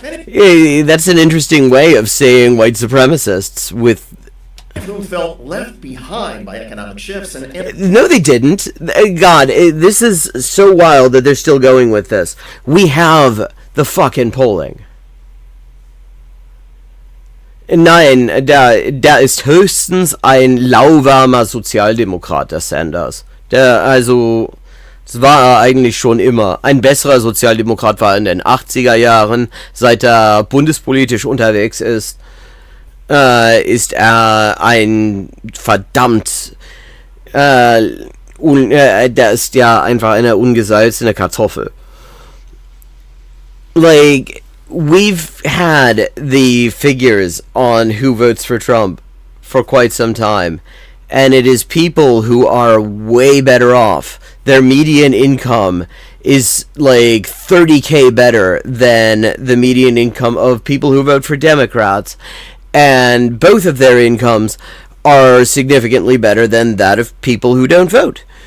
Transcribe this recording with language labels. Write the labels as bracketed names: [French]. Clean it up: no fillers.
[English] That's an interesting way of saying white supremacists with whom felt left behind by economic shifts and no, they didn't. God, this is so wild that they're still going with this. We have the fucking polling. [German] Nein, da ist höchstens ein lauwarmer Sozialdemokrat, der Sanders. Das war er eigentlich schon immer. Ein besserer Sozialdemokrat war er in den 80er Jahren. Seit er bundespolitisch unterwegs ist, ist er ein verdammt... der ist ja einfach eine ungesalzene Kartoffel. [English] We've had the figures on who votes for Trump for quite some time, and it is people who are way better off. Their median income is 30K better than the median income of people who vote for Democrats, and both of their incomes are significantly better than that of people who don't vote.